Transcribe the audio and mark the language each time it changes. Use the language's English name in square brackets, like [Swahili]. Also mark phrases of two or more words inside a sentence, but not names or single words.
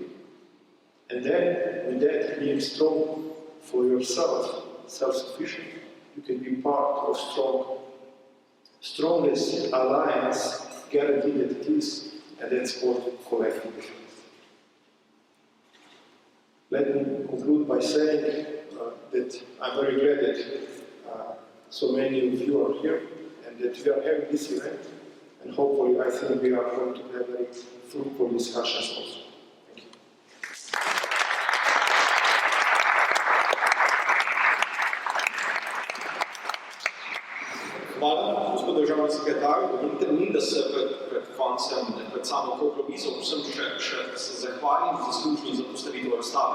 [English] And then, with that, being strong for yourself, self-sufficient, you can be part of strongest alliance, guaranteed that it is, and that's called collective defense. Let me conclude by saying that I'm very glad that so many of you are here and that we are having this event, and hopefully I think we are going to have very fruitful discussions also. Thank you. [Slovenian] Hvala, gospod državni sekretar. Dovolite mi, da se pred koncem, pred samo okroglo mizo, vsem še zahvalim zaslužni za postavitev razstave.